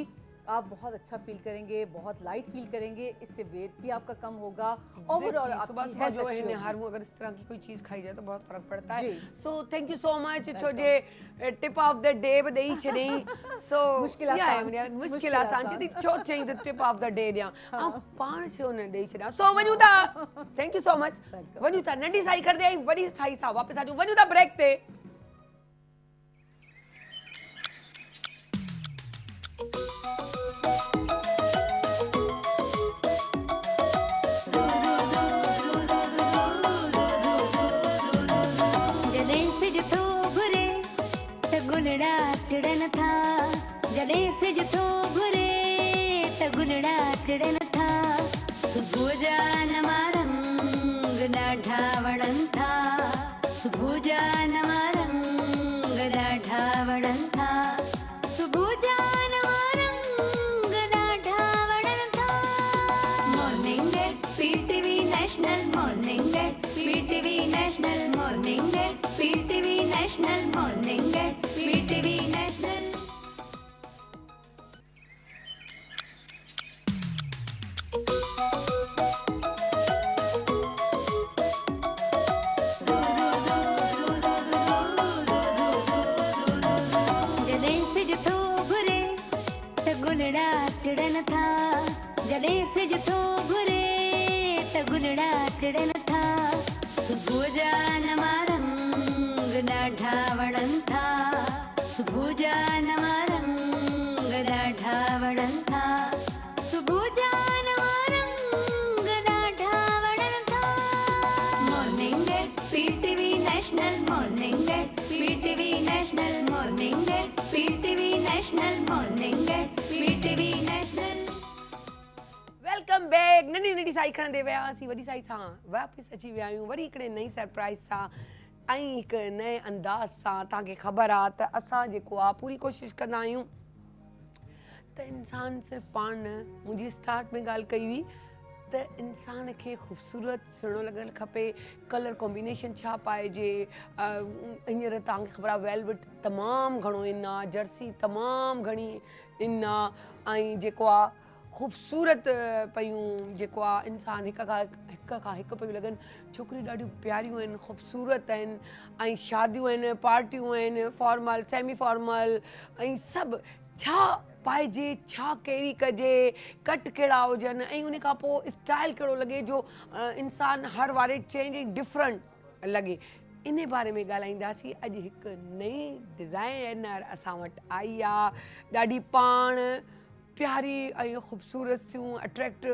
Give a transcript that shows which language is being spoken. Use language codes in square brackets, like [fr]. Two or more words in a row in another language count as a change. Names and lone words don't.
[ur] آپ بہت اچھا فیل کریں گے، بہت لائٹ فیل کریں گے، اس سے ویٹ بھی آپ کا کم ہوگا. ओवरऑल सुबह आपकी सुबह हेल्थ جو ہے اچھی ہوگی. نہار اگر اس طرح کی کوئی چیز کھائی جائے تو بہت فرق پڑتا ہے. जी। [sd] सो [en] thank you so much [sd] छोजे [en] tip of the day [sd] बदई छॾई। सो मुश्किल आसान। मुश्किल आसान जदी छो चई [en] the tip of the day [sd] ॾियां ऐं पाण छो न ॾेई छॾियां। सो वञूं था, [en] thank you so much, [sd] वञूं था, नंढी साई कर दे वॾी साई सां वापस अचूं, वञूं था ब्रेक ते। जॾहिं सिज थो घुरे त गुलड़ा टिड़न था, जॾहिं सिज थो घुरे त गुलड़ा टिड़न था, सुबुह जा नवां रंग ॾाढा वणनि था, सुबुह जा नवां रंग ॾाढा वणनि था, सुबुह जा नवां रंग ॾाढा वणनि था। [en] Morning at PTV National, Morning at PTV National, Morning at PTV National, Morning at PTV National. [sd] जॾहिं सिज थो घुरे त गुलड़ा टिड़न था, जॾहिं सिज थो घुरे त गुलड़ा टिड़न था, सुबुह जा नवां रंग ॾाढा वणनि था, सुबुह जा नवां रंग ॾाढा वणनि था, सुबुह जा नवां रंग ॾाढा वणनि था। [en] Morning at PTV National, Morning at PTV National, Morning at PTV National, Morning at PTV National. Welcome back. [sd] नंढी नंढी साई खणंदे वियासीं, वॾी साई सां वापसि अची विया आहियूं वरी हिकिड़े नई सरप्राइज़ सां ऐं हिकु नए अंदाज़ सां। तव्हांखे ख़बर आहे त असां जेको आहे पूरी कोशिशि कंदा आहियूं त इंसान सिर्फ़ु पाण न, मुंहिंजी स्टार्ट में ॻाल्हि कई हुई त इंसान खे ख़ूबसूरत सुहिणो लॻणु खपे, [en] colour combination [sd] छा पाइजे। हींअर तव्हांखे ख़बर आहे वेलवेट तमामु घणो इन आहे, जर्सी तमामु घणी इन आहे, ऐं जेको आहे ख़ूबसूरत पियूं जेको आहे इंसान हिक खां हिकु पियूं लॻनि। छोकिरियूं ॾाढियूं प्यारियूं आहिनि, ख़ूबसूरत आहिनि ऐं शादियूं आहिनि, पार्टियूं आहिनि, [en] formal semi formal [sd] ऐं सभु। छा पाइजे, छा कैरी कजे, कट कहिड़ा हुजनि ऐं उन खां पोइ स्टाइल कहिड़ो लॻे जो इंसान हर वारे [en] change different [sd] लॻे। इन बारे में ॻाल्हाईंदासीं। अॼु हिकु नई डिज़ाइनर असां वटि आई आहे, ॾाढी पाण प्यारी ऐं ख़ूबसूरत सियूं अट्रैक्टिव।